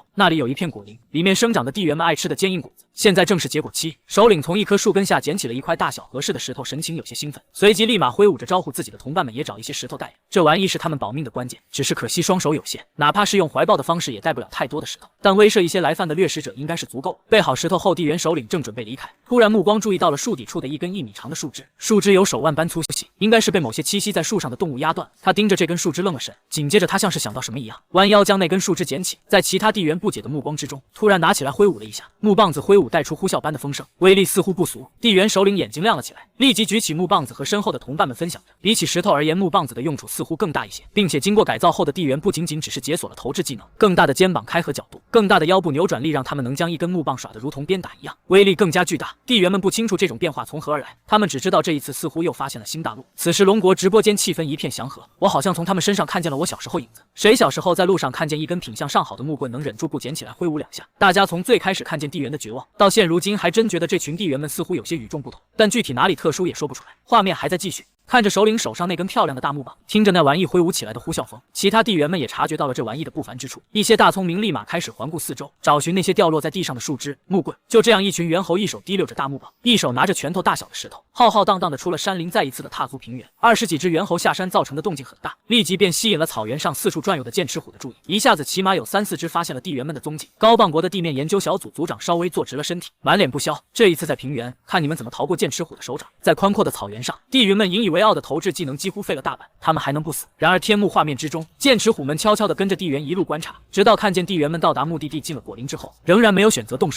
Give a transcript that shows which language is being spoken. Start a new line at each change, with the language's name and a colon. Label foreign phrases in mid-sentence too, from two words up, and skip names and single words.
Chinese: 那裡有一片果林，裡面生長的地緣們愛吃的堅硬果子。現在正是結果期，首領從一棵樹根下撿起了一塊大小合適的石頭，神情有些興奮，隨即立馬揮舞着招呼自己的同伴們也找一些石頭帶。這玩意是他們保命的關鍵，只是可惜雙手有限，哪怕是用懷抱的方式也帶不了太多的石頭，但威慑一些來犯的掠食者應該是足夠。備好石頭後，地緣首領正準備離開，突然目光注意到了樹底處的一根1米長的樹枝，樹枝有手腕般粗細，應該是被某些棲息在樹上的動物壓斷。他盯着這根樹枝愣了神，緊接着他像是想到什麼一樣，彎腰將那根樹枝撿起，在其他地緣不解的目光之中，突然拿起來揮舞了一下，木棒子揮舞帶出呼嘯般的風聲，威力似乎不俗。地緣首領眼睛亮了起來，立即舉起木棒子和身後的同伴們分享着。比起石頭而言，木棒子的用處似乎更大一些，並且經過改造後的地緣不僅僅只是解鎖了投掷技能，更大的肩膀開合角度，更大的腰部扭轉力，讓他們能將一根木棒耍得如同鞭打一樣，威力更加巨大。地緣們不清楚這種變化從何而來，他們只知道這一次似乎又發現了新大陸。此時龍國直播間氣氛一片祥和，我好像從他們身上看見了我小時候影子。誰小時候在路上看見一根品相上好的木棍，能忍住不撿起來揮舞2下？大家從最開始看見地緣的絕望，到現如今還真覺得這群地緣們似乎有些與眾不同，但具體哪裡特殊也說不出來。畫面還在繼續，看着首領手上那根漂亮的大木棒，聽着那玩意揮舞起來的呼嘯風，其他地緣們也察覺到了這玩意的不凡之處。一些大聰明立馬開始環顧四周，找尋那些掉落在地上的樹枝、木棍。就這樣，一群猿猴一手提溜着大木棒，一手拿着拳頭大小的石頭，浩浩蕩蕩的出了山林，再一次的踏足平原。20幾只猿猴下山造成的動靜很大，立即便吸引了草原上四處轉悠的劍齒虎的注意。一下子起碼有3、4只發現了地緣們的蹤跡。高磅國的地面研究小組組長稍微坐直了身體，滿臉不屑。這一次在平原，看你們怎麼逃過劍齒虎的手掌。在寬闊的草原上，地雲們引以為傲的投擲技能幾乎廢了大半，他們還能不死？然而天幕畫面之中，劍齒虎們悄悄地跟着地緣一路觀察，直到看見地緣們到達目的地進了果林之後，仍然沒有選擇動手。